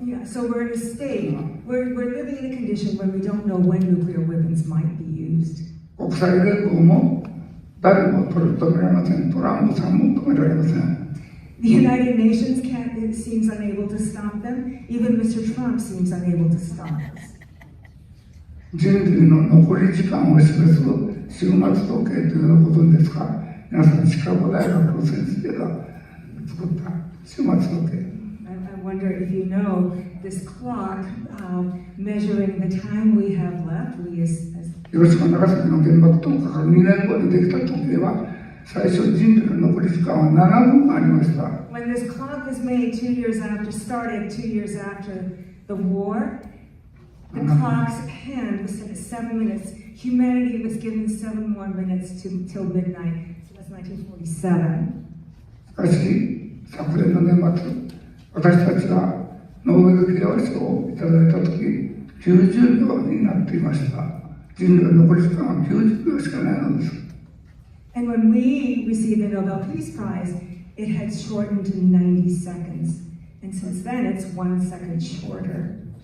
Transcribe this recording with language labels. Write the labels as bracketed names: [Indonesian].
[English] Yeah, so we're in a state, we're living in a condition where we don't know when nuclear weapons might be used. [Japanese] 国際連合も誰も止められません。トランプさんも止められません。 [English] The United Nations seems unable to stop them. Even Mr. Trump seems unable to stop us. [Japanese] 人類の残り時間を示す終末時計というのをご存知ですか？皆さん、シカゴ大学の先生が作った終末時計。 [English] I wonder if you know this clock measuring the time we have left. [Japanese] 広島長崎の原爆投下から2年後にできた時計は最初人類の残り時間は7分ありました。 [English] When this clock was made 2 years after, started 2 years after the war, the clock's hand was set at 7 minutes. Humanity was given 7 more minutes till midnight. So that's 1947. [Japanese] しかし、昨年の年末、私たちがノーベル平和賞をいただいたとき、90秒になっていました。人類の残り時間は90秒しかないのです。 [English] And when we received the Nobel Peace Prize, it had shortened to 90 seconds. And since then, it's 1 second shorter.